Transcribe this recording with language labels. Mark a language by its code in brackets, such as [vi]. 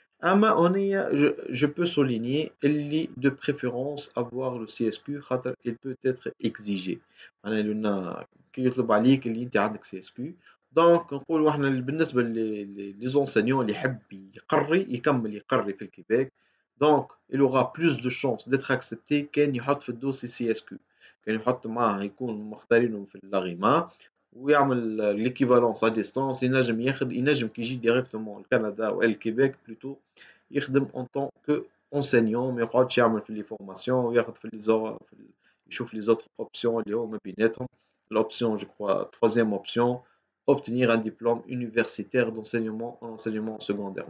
[ar] اما هنايا [fr] je peux souligner اللي de préférence avoir le CSQ خاطر il peut être exigé. [ar] معناها لنا كي يطلب عليك اللي انت عندك CSQ. دونك نقولوا احنا بالنسبه لي زونسينيون اللي يحب يكمل يقري في الكيبيك، دونك [fr] il aura plus de chances d'être accepté [ar] كان يحط في الدوسي CSQ، كان يحط معاه يكون مختارينه في اللاغيما ويعمل ليكيفالونس ا ديستونس. ينجم كي يجي ديريكتومون لكندا او الكيبيك بلوتو يخدم اون طون كو انسينيون، ما يقعدش يعمل في لي فورماسيون وياخذ في يشوف لي زوتر اوبسيون اللي هما بيناتهم. [fr] L'option, je crois, troisième option, obtenir un diplôme universitaire d'enseignement en enseignement secondaire.